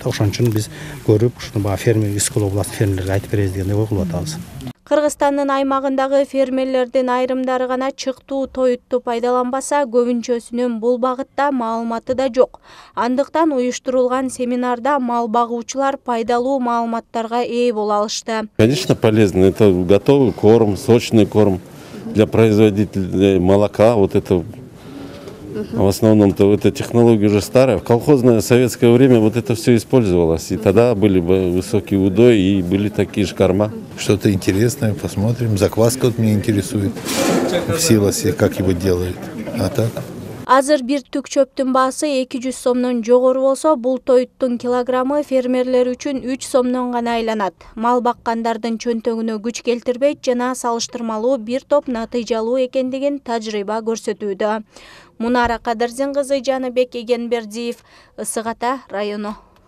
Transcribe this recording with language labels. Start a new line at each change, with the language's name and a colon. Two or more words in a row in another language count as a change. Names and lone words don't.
Kyrgyz: Ошон үчүн биз көрүп, ушуну баягы фермер, Искол областтык фермерлерге айтып беребиз дегендей ой кылып атабыз. Кыргызстандын аймагындагы фермерлердин айрымдары гана чыктуу тоютту пайдаланбаса, көбүнчөсүнүн бул багытта маалыматы да жок. Андыктан уюштурулган семинарда мал багуучулар пайдалуу маалыматтарга ээ боло алышты.
Russian: Конечно, полезно. Это готовый корм, сочный корм для производителей молока. Вот это в основном-то эта технология уже старая. В колхозное советское время вот это все использовалось. И тогда были высокий удой и были такие же корма. Что-то интересное, посмотрим. Закваска вот меня интересует в силосе, как его делают. А так?
Kyrgyz: Азыр бир түк чөптүн баасы 200 сомдон жогору болсо, бул тоюттун килограммы фермерлер үчүн 3 сомдон гана айланат. Мал баккандардын чөнтөгүнө күч келтирбейт жана салыштырмалуу бир топ натыйжалуу экендигин тажрыйба көрсөтүүдө. Мунара Кадырзин кызы, Жаныбек Эгенбердиев, Ысык Ата району.